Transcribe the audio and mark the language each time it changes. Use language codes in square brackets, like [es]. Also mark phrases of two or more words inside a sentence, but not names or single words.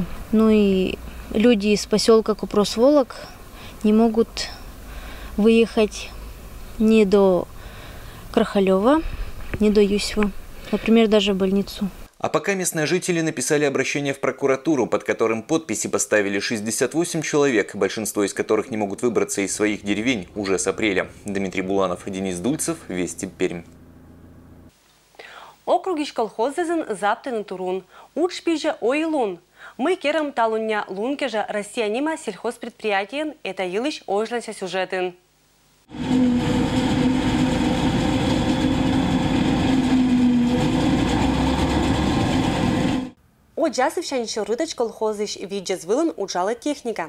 [ru] Ну и люди из поселка Купрос-Волок не могут выехать ни до Крахалева, не до Юсьва, например, даже в больницу. А пока местные жители написали обращение в прокуратуру, под которым подписи поставили 68 человек, большинство из которых не могут выбраться из своих деревень уже с апреля. Дмитрий Буланов, Денис Дульцев, Вести, Пермь. [koi] Округиш колхозезен заптен турун. Учпижа ойлун. Мы керам талуня лункежа Россия нима сельхозпредприятиен, это елыш ойжланся сюжетен. Оджасов шанчо рытач колхозыш виджез вылын уджала техника.